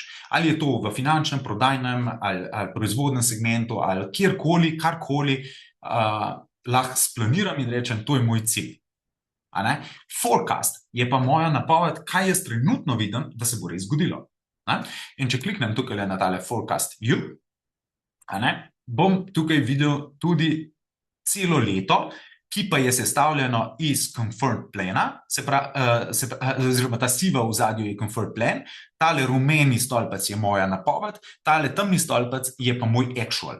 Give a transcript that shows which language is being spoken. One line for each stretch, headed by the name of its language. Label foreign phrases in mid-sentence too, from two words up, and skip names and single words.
Slovenian: Ali je to v finančnem, prodajnem ali proizvodnem segmentu ali kjerkoli, karkoli, lahko splaniram in rečem, to je moj cilj. A ne? Forecast je pa moja napoved, kaj jaz trenutno vidim, da se bo res zgodilo. Ne? In če kliknem tukaj na tale
English: forecast view,
Slovenian: a ne, bom tukaj videl tudi celo leto, ki pa je sestavljeno iz confirmed plana, oziroma ta siva v zadju je confirmed plan, tale rumeni stolpec je moja napoved, tale temni stolpec je pa moj actual.